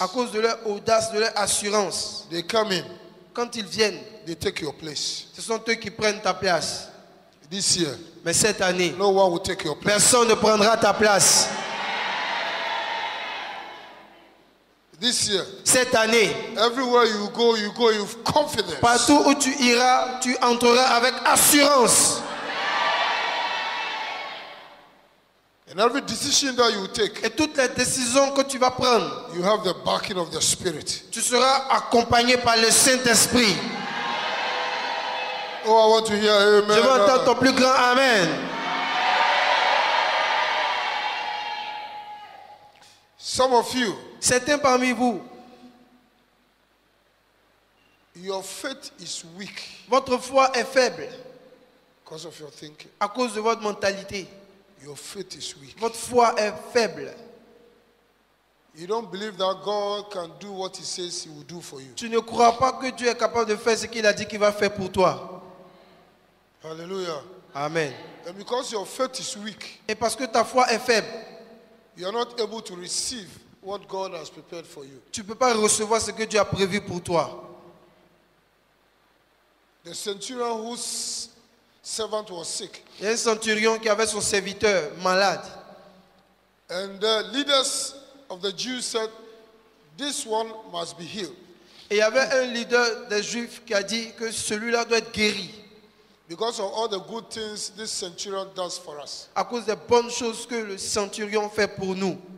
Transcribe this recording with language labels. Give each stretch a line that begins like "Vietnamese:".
French: à cause de leur audace, de leur assurance,
English: they come in,
French: quand ils viennent,
English: they take your place.
French: ce sont eux qui prennent ta place.
English: This year,
French: Mais cette année,
English: no one will take your place.
French: personne ne prendra ta place.
English: This year,
French: Cette année,
English: everywhere you go with confidence.
French: partout où tu iras, tu entreras avec assurance.
English: And every decision that you take,
French: Et toutes les décisions que tu vas prendre,
English: you have the backing of the Spirit.
French: tu seras accompagné par le Saint-Esprit.
English: Oh, I want to hear amen.
French: Je veux entendre ton plus grand Amen.
English: Some of you,
French: Certains parmi vous,
English: your faith is weak
French: votre foi est faible
English: because of your thinking.
French: à cause de votre mentalité.
English: Your faith is weak.
French: Votre foi est faible.
English: You don't believe that God can do what He says He will do for you.
French: Tu ne crois pas que Dieu est capable de faire ce qu'il a dit qu'il va faire pour toi. Hallelujah. Amen.
English: And because your faith is weak,
French: Et parce que ta foi est faible,
English: you are not able to receive what God has prepared for you.
French: tu ne peux pas recevoir ce que Dieu a prévu pour toi.
English: The centurion whose servant was sick,
French: Il y a un centurion qui avait son serviteur malade.
English: and the leaders of the Jews said, this one must be healed
French: Et il y avait un leader des Juifs qui a dit que celui-là doit être guéri
English: because of all the good things this centurion does for us.
French: à cause des bonnes choses que le centurion fait pour nous.